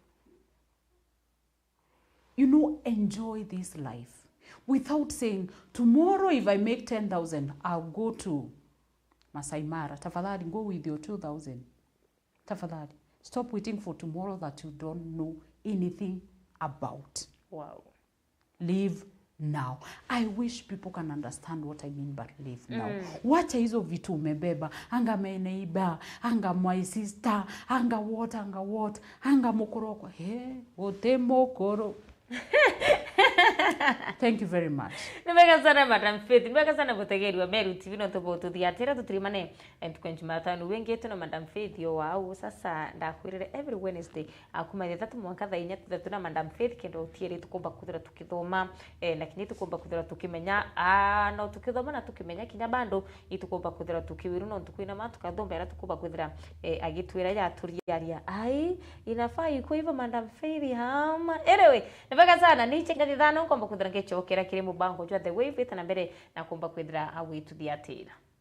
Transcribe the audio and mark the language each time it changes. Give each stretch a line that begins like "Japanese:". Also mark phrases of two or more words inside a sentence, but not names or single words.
English: You know, enjoy this life without saying, tomorrow if I make 10,000, I'll go to Masai Mara.
Swahili: Tafadhali,
English: go with your 2,000. Tafadhali, stop waiting for tomorrow that you don't know anything about. Wow. Live now. I wish people can understand what I mean by live now.
Swahili: Wacha hizo vitu umebeba, anga meneiba, anga
English: my sister,
Swahili: anga what, anga mokoroko. He, wote mokoro.
English: Thank you very much.
Meru: Nimeka sana Madam Faith, nimeka sana Mutegeri wa Meru TV no tobo tuthiatira tutirimane entukwenji matano wengetu na Madam Faith yo wao sasa ndakwirire
English: every Wednesday
Meru: akuma 3 mwaka tha 4 na Madam Faith kendo utiere tukomba kuthira tukithoma na kinyi tukomba kuthira tukimenya no tukithoma na tukimenya kinya bando itukomba kuthira tukiwiru no tukwina ma tukathombera tukomba kuthira agitwira ya turiaria ai
Swahili: inafaa iko hivyo
Meru: Madam Faith hama anyway nimeka sana ni chenga thano komba kuthira ngechokera kire mubango jwa the wave na mbere na komba kwithira awi tuthiatira.